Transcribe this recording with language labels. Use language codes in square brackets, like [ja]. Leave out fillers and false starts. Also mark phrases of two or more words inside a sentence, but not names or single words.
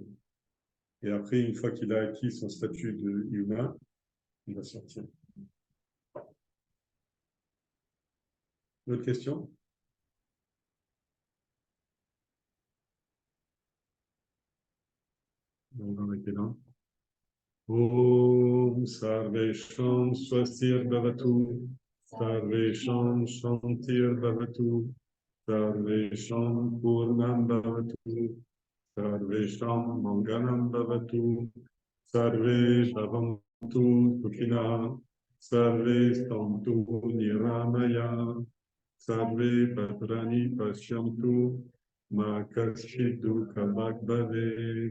[fr] Et après, une fois qu'il a acquis son statut de humain, il va sortir. D'autres questions? On va arrêter là. [sa] ॐ सर्वेषां स्वस्तिर्भवतु, सर्वेषां शान्तिर्भवतु, सर्वेषां पूर्णं भवतु, सर्वेषां मङ्गलं भवतु, सर्वे भवन्तु सुखिनः, सर्वे सन्तु निरामयाः, सर्वे भद्राणि पश्यन्तु, मा कश्चिद् दुःख भवेत्.